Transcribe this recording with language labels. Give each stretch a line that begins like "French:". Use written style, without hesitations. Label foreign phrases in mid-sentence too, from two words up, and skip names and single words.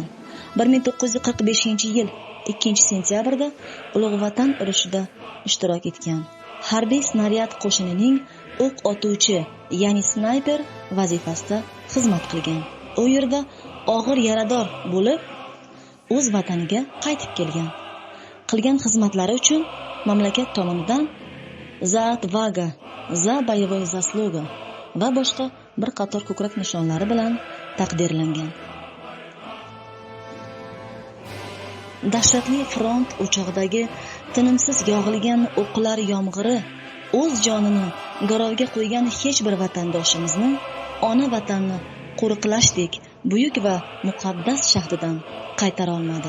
Uzbek: 1945-yil 2-sentyabrda Ulug' vatan urushida ishtirok etgan. Harbiy snaryad qo'shinining o'q otuvchi, ya'ni snayper vazifasida xizmat qilgan. U yerda og'ir yarador bo'lib, o'z vataniga qaytib kelgan. Qilgan xizmatlari uchun mamlakat tomonidan
Russian: За отвага, за боевой заслуга
Uzbek: va boshqa bir qator ko'krak nishonlari bilan taqdirlangan. Dahshatli front o'chog'idagi tinimsiz yog'ilgan o'qlar yomg'iri o'z jonini garovga qo'ygan hech bir vatandoshimizni ona vatanni qo'riqlashdek buyuk va muqaddas shahdidan qaytara olmadi.